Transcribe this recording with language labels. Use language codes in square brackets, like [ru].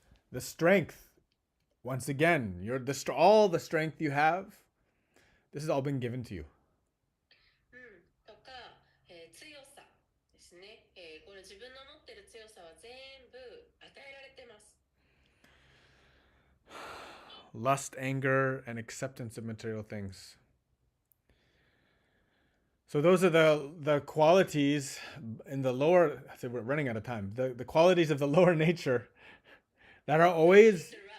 [en] The strength, once again, all the strength you have, this has all been given to you. [ja] とか、強さですね、これ自分の持ってる強さは全部与えられてます。 [en] Lust, anger, and acceptance of material things. So those are the qualities in the lower. So we're running out of time. The qualities of the lower nature that are always.